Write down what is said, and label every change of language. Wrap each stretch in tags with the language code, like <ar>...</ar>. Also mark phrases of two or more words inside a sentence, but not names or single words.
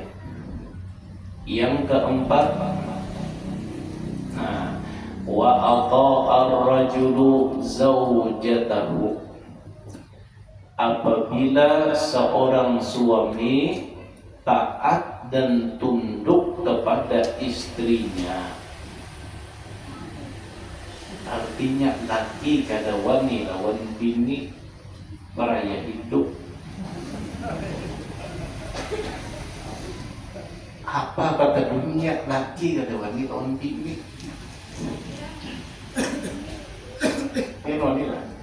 <id>Yang keempat, nah,</id> <ar>وأطاع الرجل زوجته,</ar> <id>apabila seorang suami taat dan tunduk kepada istrinya.</id> <bjn>Artinya laki kada wani lawan bini beraya hidup.</bjn> <id>Apa kata dunia,</id> <bjn>laki kada wani lawan bini.</bjn> <id>Ini lah.</id>